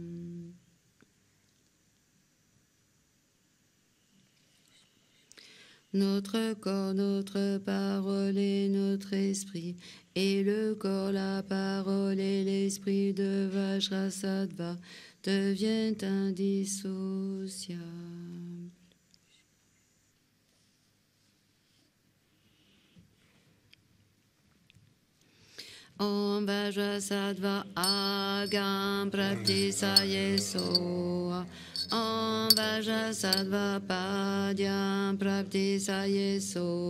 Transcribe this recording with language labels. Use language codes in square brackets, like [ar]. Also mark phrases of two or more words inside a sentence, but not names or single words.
[fr] Notre corps, notre parole et notre esprit, et le corps, la parole et l'esprit de Vajrasattva deviennent indissociables. [sa] Om Vajrasattva Agam Praptisayeso. Om Vajrasattva Padyam Praptisayeso.